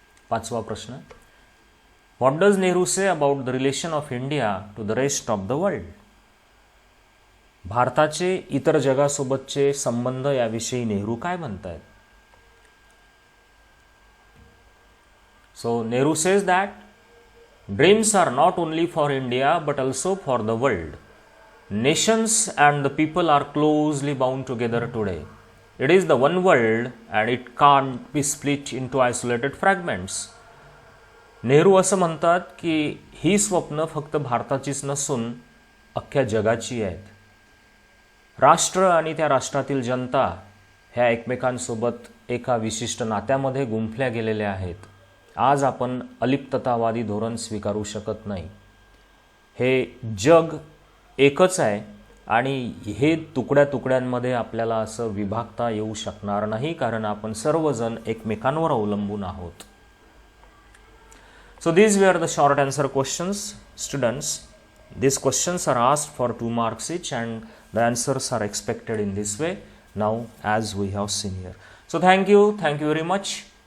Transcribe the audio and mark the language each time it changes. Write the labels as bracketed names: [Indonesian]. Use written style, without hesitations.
[Marathi] 5वा प्रश्न, [English] What does Nehru say about the relation of India to the rest of the world? [Marathi] भारताचे इतर जगासोबतचे संबंध याविषयी नेहरू काय म्हणतात? [English] So Nehru says that dreams are not only for India but also for the world. Nations and the people are closely bound together today. It is the one world and it can't be split into isolated fragments. [Marathi] Nehru असं म्हणतात की ही स्वप्न फक्त भारताचीच नसून अख्ख्या जगाची आहेत. राष्ट्र आणि त्या राष्ट्रातील जनता ह्या एकमेकांसोबत एका विशिष्ट नात्यामध्ये गुंफल्या गेलेल्या आहेत. आज आपण अलिप्ततावादी धोरण स्वीकारू शकत नाही. हे जग एकच आहे आणि हे तुकड्या तुकड्यांमध्ये आपल्याला असं विभागता येऊ शकणार नाही, कारण आपण सर्वजण एकमेकांवर अवलंबून आहोत. [English] So these were the short answer questions, students. These questions are asked for 2 marks each and the answers are expected in this way now, as we have seen here. So thank you very much.